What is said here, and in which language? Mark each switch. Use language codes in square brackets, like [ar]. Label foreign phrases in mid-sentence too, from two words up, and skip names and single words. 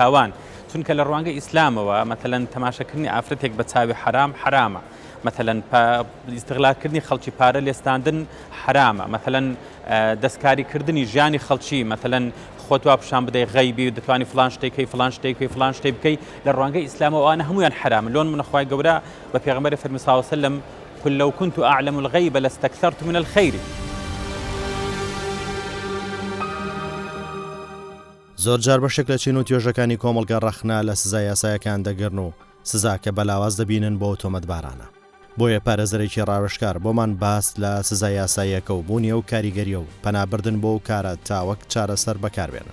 [ckb] تاوان چونکە لە ڕوانگەی ئیسلامەوە مەثەلەن تەماشاکردنی ئافرەتێک بە چاوی حرام حرامە مەثەلەن ئیستیغلالکردنی خەڵکی پارە لێستاندن حرامە مەثەلەن دەستکاریکردنی ژیانی خەڵکی مەثەلەن خۆت وا پیشان بدەی غەیبی و دەتوانی فلان شتێکی فلان شتێکی فلان شتێک بکەی لە ڕوانگەی ئیسلامەوە ئەوانە هەمویان حرامن لۆن من خوای گەورە بە پێغەمبەری فەرمی [ar] صلی الله علیه و سلم قل لو كنت أعلم الغيب لاستكثرت من الخير. [ckb] زۆر جار بەشێک لە چین و توێژەکانی کۆمەڵگە ڕەخنا لە سزای یاسایەکان دەگرن و سزا کە بەلاواز دەبینن بۆ تۆمەتبارانە بۆیە پارێزەرێکی ڕاوێژکار بۆمان باس لە سزای یاساییەکە و بوونیە و کاریگەریە و پەنابردن بۆ و کارە تاوەک چارەسەر بەکاربێنن.